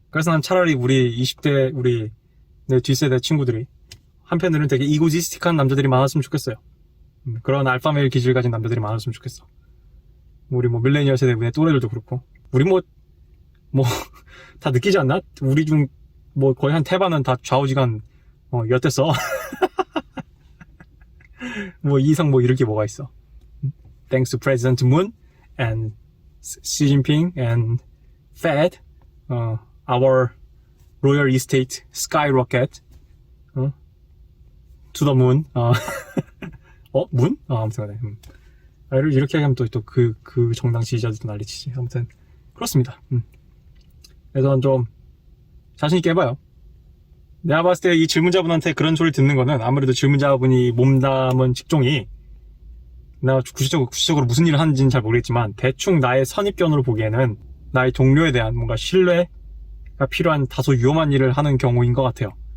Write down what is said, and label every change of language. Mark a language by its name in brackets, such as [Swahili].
[Korean] 그래서 난 차라리 우리 20대 우리 내 뒷세대 친구들이 한편으로는 되게 이고지스틱한 남자들이 많았으면 좋겠어요. 그런 알파메일 기질 가진 남자들이 많았으면 좋겠어. 우리 뭐 밀레니얼 세대분의 또래들도 그렇고 우리 뭐 다 느끼지 않나? 우리 중 뭐 거의 한 태반은 다 좌우지간 엿됐어. 뭐 이상 뭐 이럴 게 뭐가 있어. [English] Thanks to President Moon and Xi Jinping and Fed, our royal estate skyrocket to the moon. [Korean] moon? 아무튼 간에. 이렇게 하면 또 그 정당 지지자들도 난리치지. 아무튼 그렇습니다. 그래서 좀 자신있게 해봐요. 내가 봤을 때 이 질문자분한테 그런 소리 듣는 거는 아무래도 질문자분이 몸담은 직종이 내가 구체적으로 무슨 일을 하는지는 잘 모르겠지만 대충 나의 선입견으로 보기에는 나의 동료에 대한 뭔가 신뢰가 필요한 다소 위험한 일을 하는 경우인 것 같아요.